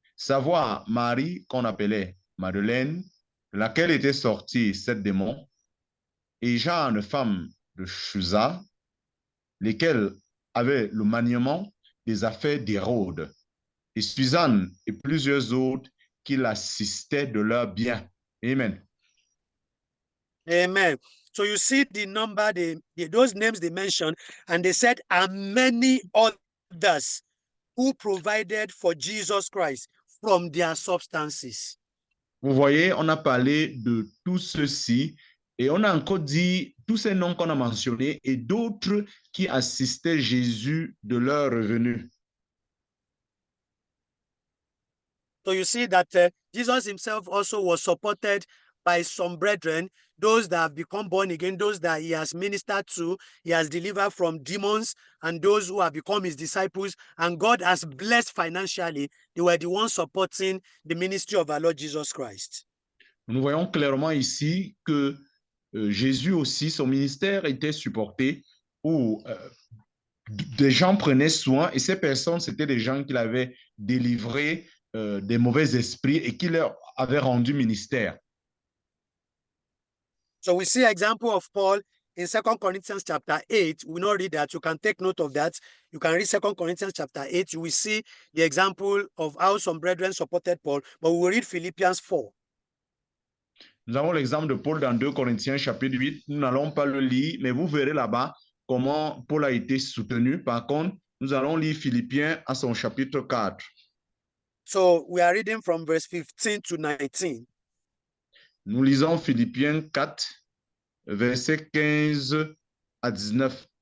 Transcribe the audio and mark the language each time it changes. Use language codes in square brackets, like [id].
[fr] savoir Marie qu'on appelait Madeleine, de laquelle était sorti 7 démons, et Jeanne, femme de Chuza, lesquels avaient le maniement des affaires d'Hérode, et Suzanne et plusieurs autres qui l'assistaient de leurs biens. Amen. Amen. [en] So you see the number, those names they mentioned, and they said, and many others who provided for Jesus Christ from their substances. [fr] Vous voyez, on a parlé de tout ceci et on a encore dit tous ces noms qu'on a mentionnés et d'autres qui assistaient Jésus de leurs revenus. [en] So you see that Jesus himself also was supported by some brethren, those that have become born again, those that he has ministered to, he has delivered from demons, and those who have become his disciples, and God has blessed financially. They were the ones supporting the ministry of our Lord Jesus Christ. [fr] Nous voyons clairement ici que Jésus aussi, son ministère était supporté où des gens prenaient soin et ces personnes, c'était des gens qu'il avait délivrés des mauvais esprits et qui leur avaient rendu ministère. [en] So we see example of Paul in 2 Corinthians chapter 8. We will not read that. You can take note of that. You can read 2 Corinthians chapter 8. You will see the example of how some brethren supported Paul. But we will read Philippians 4. [fr] Nous avons l'exemple de Paul dans 2 Corinthiens chapitre 8. Nous n'allons pas le lire, mais vous verrez là-bas comment Paul a été soutenu. Par contre, nous allons lire Philippiens à son chapitre 4. [en] So we are reading from verse 15 to 19. [fr] Nous lisons Philippiens 4, versets 15 à 19.